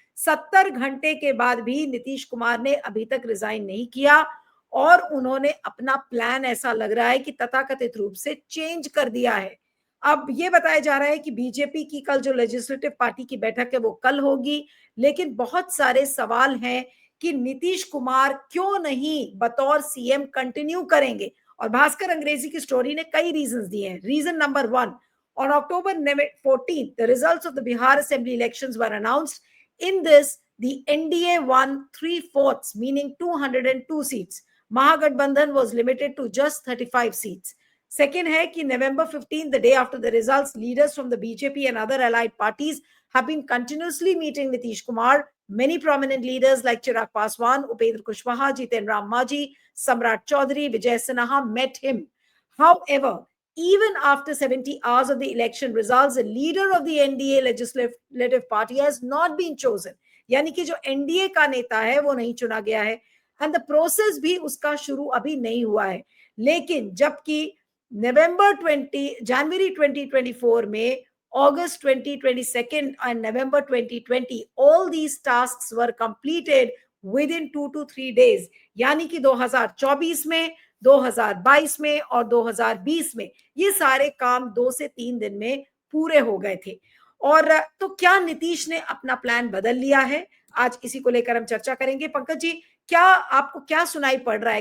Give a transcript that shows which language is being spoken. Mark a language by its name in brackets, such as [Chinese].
[Hindi] 70 घंटे के बाद भी नीतीश कुमार ने अभी तक रिजाइन नहीं किया और उन्होंने अपना प्लान, ऐसा लग रहा है कि तथाकथित रूप से चेंज कर दिया है। अब ये बताया जा रहा है कि बीजेपी की कल जो लेजिस्लेटिव पार्टी की बैठक है वो कल होगी, लेकिन बहुत सारे सवाल हैं कि नीतीश कुमार क्यों नहीं बतौर सीएम कंटिन्यू करेंगे। और भास्कर अंग्रेजी की स्टोरी ने कई रीजंस दिए हैं। [English] Reason number 1, on October 14th, the results of the Bihar Assembly elections were announced. In this, the NDA won 3/4, meaning 202 seats. Mahagathbandhan was limited to just 35 seats. Second [Hindi] है कि [English] November 15th, the day after the results, leaders from the BJP and other allied parties have been continuously meeting Nitish Kumar. Many prominent leaders like Chirag Paswan, Upendra Kushwaha, Jiten Ram Majhi, Samrat Chaudhary, Vijay Sinha met him. However, even after 70 hours of the election results, the leader of the NDA legislative party has not been chosen. [Hindi] यानी कि जो NDA का नेता है वो नहीं चुना गया है, [English] and the process [Hindi] भी उसका शुरू अभी नहीं हुआ है। लेकिन जबकि जनवरी 2024 में, [English] August 2022 and November 2020, all these tasks were completed within 2 to 3 days। [Hindi] यानी कि 2024 में, 2022 में और 2020 में ये सारे काम 2 से 3 दिन में पूरे हो गए थे। और तो क्या नीतीश ने अपना प्लान बदल लिया है? आज इसी को लेकर हम चर्चा करेंगे। पंकज जी, क्या आपको क्या सुनाई पड़ रहा है?